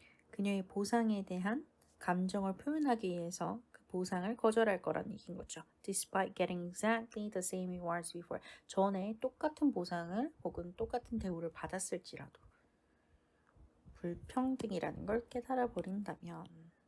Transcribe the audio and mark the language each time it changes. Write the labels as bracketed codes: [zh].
[ko] 그녀의 보상에 대한 감정을 표현하기 위해서 그 보상을 거절할 거라는 얘기인 거죠. [en] Despite getting exactly the same rewards before. [ko] 전에 똑같은 보상을 혹은 똑같은 대우를 받았을지라도 불평등이라는 걸 깨달아 버린다면